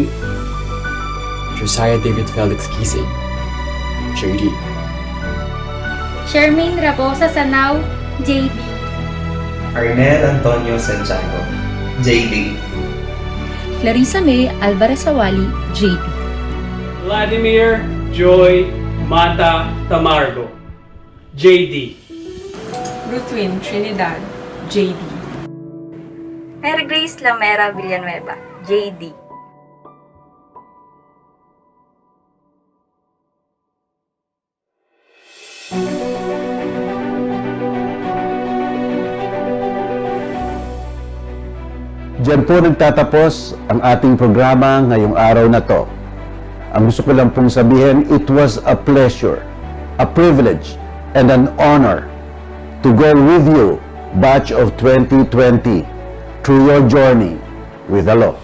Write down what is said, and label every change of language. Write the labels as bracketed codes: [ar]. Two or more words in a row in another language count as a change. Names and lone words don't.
[tl] Josiah David Felix Kisig, JD. Charmaine Raposa Sanao, JD. Arnel Antonio Santiago, JD. Clarissa May Alvarez Awali, JD. Vladimir Joy Mata Tamargo, JD. Ruthwin Trinidad, JD. Mary Grace Lamera Villanueva, JD. Diyan po nagtatapos ang ating programa ngayong araw na to. Ang gusto ko lang pong sabihin, [en] it was a pleasure, a privilege, and an honor to go with you, batch of 2020, through your journey with the law.